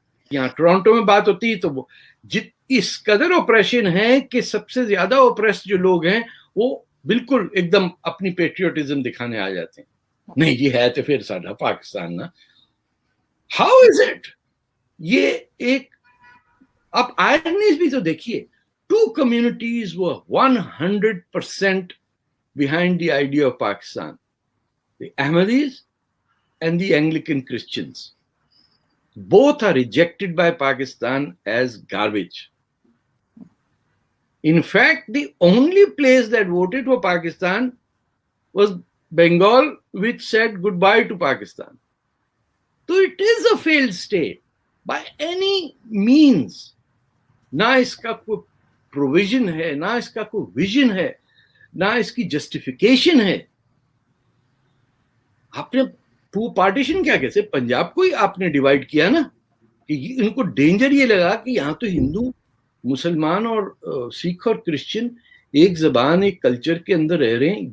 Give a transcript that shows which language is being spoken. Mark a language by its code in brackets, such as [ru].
[ur] یہاں ٹورانٹو میں بات ہوتی ہے تو وہ اس قدر اوپریشن ہے کہ سب سے زیادہ اوپریس جو لوگ ہیں وہ بالکل ایک دم اپنی پیٹریوٹزم دکھانے آ جاتے ہیں. نہیں جی ہے تو پھر ساڈا پاکستان نا. [en] How is it? [ur] یہ ایک آپ آئرنیز بھی تو دیکھیے. [en] 2 communities were 100% behind the idea of Pakistan, the Ahmadis and the Anglican Christians. Both are rejected by Pakistan as garbage. In fact, the only place that voted for Pakistan was Bengal, which said goodbye to Pakistan. So it is a failed state by any means. [ur] نہ اس کا کوئی provision ہے, نہ اس کا کوئی vision ہے, نہ اس کی جسٹیفیکیشن ہے. آپ نے پارٹیشن کیا کیسے پنجاب کو ہی آپ نے ڈیوائڈ کیا نا, کہ ان کو ڈینجر یہ لگا کہ یہاں تو ہندو, مسلمان اور سکھ اور کرسچن ایک زبان ایک کلچر کے اندر رہ رہے ہیں.